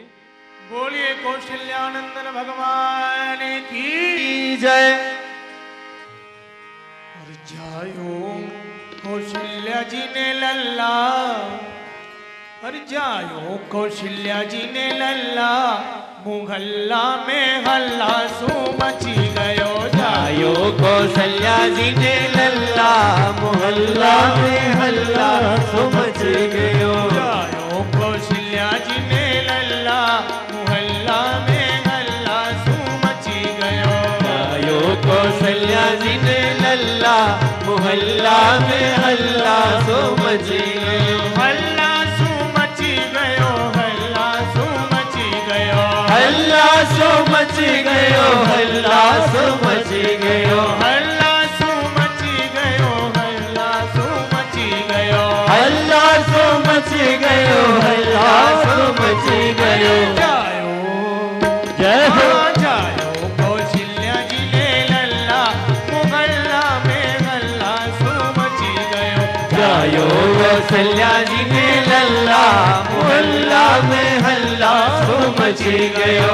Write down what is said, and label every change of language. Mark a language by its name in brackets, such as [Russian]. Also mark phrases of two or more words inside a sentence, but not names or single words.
[Hindi] बोलिए कौशल्यानंदन भगवान की जय। [Braj] और जायो कौशल्या जी ने लल्ला, और जायो कौशल्या जी ने लल्ला, मुहल्ला में हल्ला सो मची गयो। जायो कौशल्या जी ने लल्ला, मुहल्ला में हल्ला सो मची गयो। जायो कौशल्या जी ने लल्ला, मुहल्ला में हल्ला सो मची गयो। जायो कौशल्या जी ने लल्ला, मुहल्ला में हल्ला सो मची गयो। हल्ला सो मची गयो, हल्ला सो मची गयो। हल्ला सो मची गयो, हल्ला सो मची गयो। हल्ला सो मची गयो, हल्ला सो मची गयो। हल्ला सो मची गयो, हल्ला सो मची गयो। जायो जय हो। जायो कौशल्या जी ने लल्ला, मुहल्ला में हल्ला सो मची गयो। जायो कौशल्या जी ने लल्ला, मुहल्ला में हल्ला सो मची गयो।